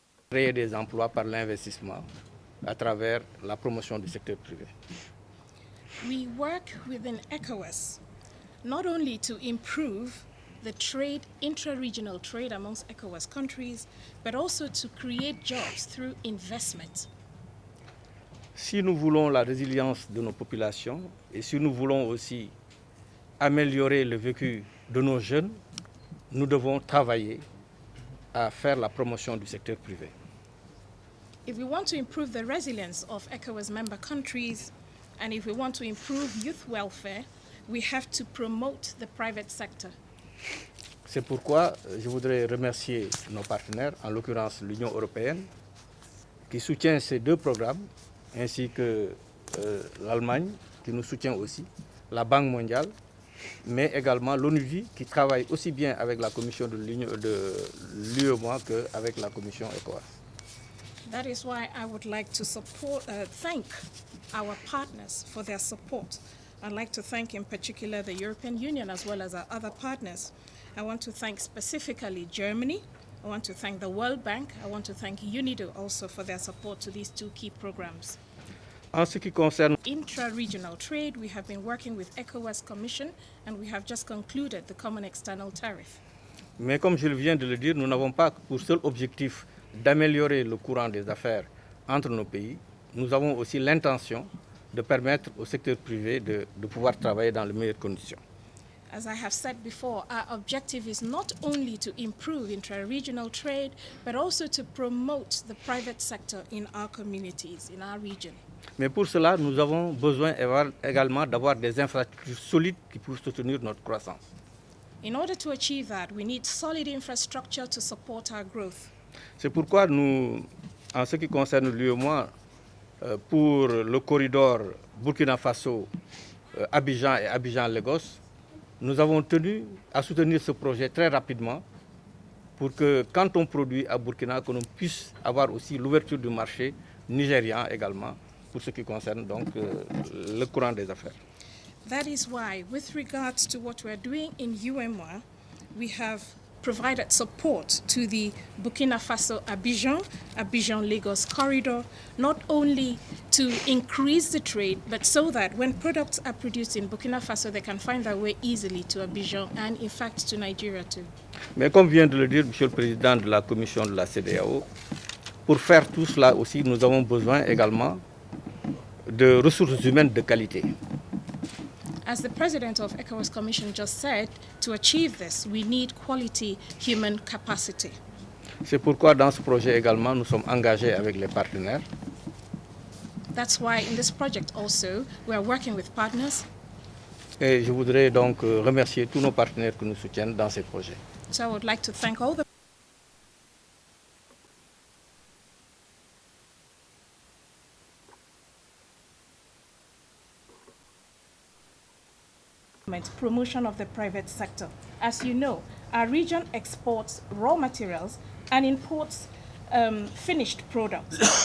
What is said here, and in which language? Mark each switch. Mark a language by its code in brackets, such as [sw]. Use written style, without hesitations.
[fr] Créer des emplois par l'investissement à travers la promotion du secteur privé. [en] We work within Ecowas not only to improve the trade, intra-regional trade amongst Ecowas countries, but also to create jobs through investment. [fr] Si nous voulons la résilience de nos populations et si nous voulons aussi améliorer le vécu de nos jeunes, nous devons travailler à faire la promotion du secteur privé. [en] If we want to improve the resilience of ECOWAS member countries, and if we want to improve youth welfare, we have to promote the private sector. [fr] C'est pourquoi je voudrais remercier nos partenaires, en l'occurrence l'Union européenne, qui soutient ces 2 programmes, ainsi que l'Allemagne, qui nous soutient aussi, la Banque mondiale, mais également l'ONU qui travaille aussi bien avec la Commission de l'UEMOA qu'avec la Commission Ecowas. [en] That is why I would like to thank our partners for their support. I'd like to thank in particular the European Union as well as our other partners. I want to thank specifically Germany. I want to thank the World Bank. I want to thank UNIDO also for their support to these 2 key programs. [fr] En ce qui concerne [en] intra-regional trade, we have been working with ECOWAS Commission and we have just concluded the Common External Tariff. [fr] Mais comme je viens de le dire, nous n'avons pas pour seul objectif d'améliorer le courant des affaires entre nos pays. Nous avons aussi l'intention de permettre au secteur privé de pouvoir travailler dans les meilleures conditions. [en] As I have said before, our objective is not only to improve intra-regional trade, but also to promote the private sector in our communities, in our region. [fr] Mais pour cela, nous avons besoin également d'avoir des infrastructures solides qui puissent soutenir notre croissance. [en] In order to achieve that, we need solid infrastructure to support our growth. [fr] C'est pourquoi nous, en ce qui concerne l'UEMOA, pour le corridor Burkina Faso, Abidjan et Abidjan-Lagos, nous avons tenu à soutenir ce projet très rapidement pour que quand on produit à Burkina, que l'on puisse avoir aussi l'ouverture du marché nigérian également pour ce qui concerne donc le courant des affaires. [en] That is why, with regards to what we're doing in UEMOA, we have provided support to the Burkina Faso Abidjan-Lagos corridor, not only to increase the trade, but so that when products are produced in Burkina Faso, they can find their way easily to Abidjan and, in fact, to Nigeria too. [fr] Mais comme vient de le dire Monsieur le Président de la Commission de la CEDEAO, pour faire tout cela aussi, nous avons besoin également de ressources humaines de qualité. [en] As the President of Ecowas Commission just said, to achieve this, we need quality human capacity. [fr] C'est pourquoi dans ce projet également, nous sommes engagés avec les partenaires. [en] That's why in this project also, we are working with partners. [fr] Et je voudrais donc remercier tous nos partenaires qui nous soutiennent dans ces projets. [en] So I would like to thank all the promotion of the private sector. As you know, our region exports raw materials and imports finished products.